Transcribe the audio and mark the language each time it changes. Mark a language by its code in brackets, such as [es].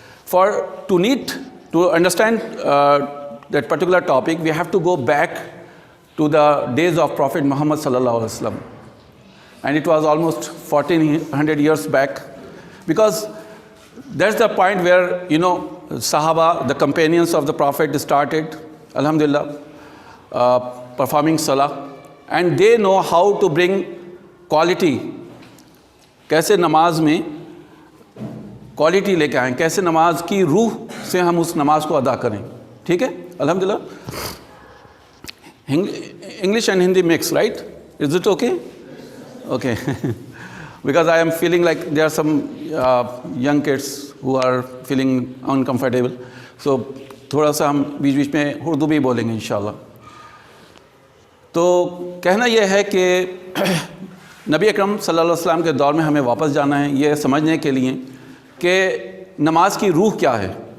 [en] To understand that particular topic, we have to go back to the days of Prophet Muhammad sallallahu alaihi wasallam, and it was almost 1400 years back, because that's the point where Sahaba, the companions of the Prophet, started, alhamdulillah, performing salah, and they know how to bring quality. [hi] कैसे नमाज में quality लेके आएँ, कैसे नमाज की रूह से हम उस नमाज को अदा करें. ठीक है, अल्हम्दुलिल्लाह. [en] English and Hindi mix, right? Is it okay? Okay. Because I am feeling like there are some young kids who are feeling uncomfortable. [hi] So थोड़ा सा हम बीच बीच में उर्दू भी बोलेंगे इंशाल्लाह. तो कहना यह है कि नबी अकरम सल्लल्लाहु अलैहि वसल्लम के दौर में हमें वापस जाना है, ये समझने के लिए कि नमाज की रूह क्या है.